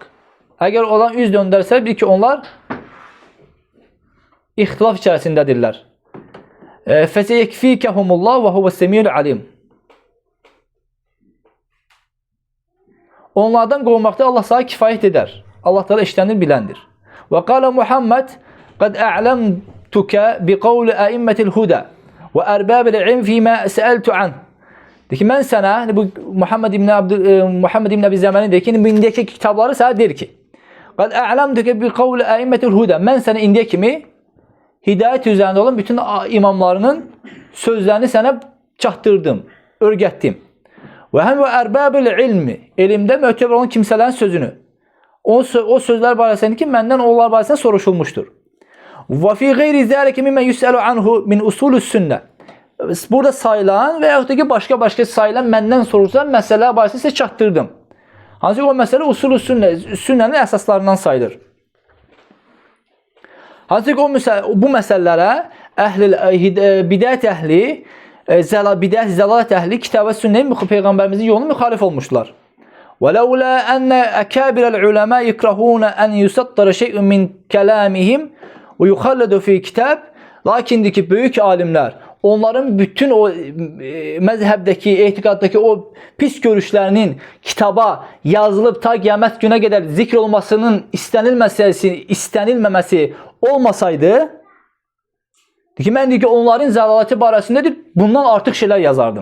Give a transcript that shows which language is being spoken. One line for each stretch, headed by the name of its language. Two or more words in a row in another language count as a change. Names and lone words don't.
Azerbaijani: Əgər olan üz döndərsə bil ki onlar ixtilaf içərisindədirlər.
Arabic: فسيكفيكهم الله وهو السميع العليم.
Azerbaijani: Onlardan qovmaqda Allah sana kifayət edər. Allah da işlənir, biləndir.
Arabic: وقال محمد قد أعلمتك بقول أئمة الهدى وأرباب العلم فيما سألت عن.
Azerbaijani: Deyir ki, mən sənə, bu Muhammed ibn Əbi Zəməni deyir ki, indiki kitabları sənə deyir ki,
Arabic: قد أعلمتك بقول أئمة الهدى.
Azerbaijani: Mən sənə indiyə kimi hidayət üzərində olan bütün imamlarının sözlərini sənə çatdırdım, öyrətdim. Və həm və
Arabic: أرباب العلم,
Azerbaijani: elmdə mötəbər olan kimsələrin sözünü. O sözlər barəsində ki, məndən onlar barəsində soruşulmuşdur.
Arabic: وفي غير ذلك ممن يسأل عنه من أصول السنة.
Azerbaijani: Burada sayılan və yaxud da ki, başqa sayılan məndən soruşulan məsələlər barəsində sizə çatdırdım. Hansı o məsələ
Arabic: أصول السنة,
Azerbaijani: sünnənin əsaslarından sayılır. Hansı ki, bu məsələlərə bidət əhli, bidət, zəlalət əhli kitab və sünnənin Peyğəmbərimizin yolunu müxalif olmuşlar.
Arabic: وَلَوْلَا أَنَّ أَكَابِرَ الْعُلَمَا يُكْرَهُونَ أَنْ يُسَطَّرَ شَيْءٌ مِنْ كَلَامِهِمْ وَيُخَلَّدُ فِي kitab.
Azerbaijani: Lakindir böyük alimlər, onların bütün o məzhəbdəki, etiqaddakı o pis görüşlərinin kitaba yazılıb ta qiyamət günə qədər zikr olmasının istənilməməsi olmasaydı, ki, mən deyir ki, onların zəlaləti barəsindədir, bundan artıq şeylər yazardım.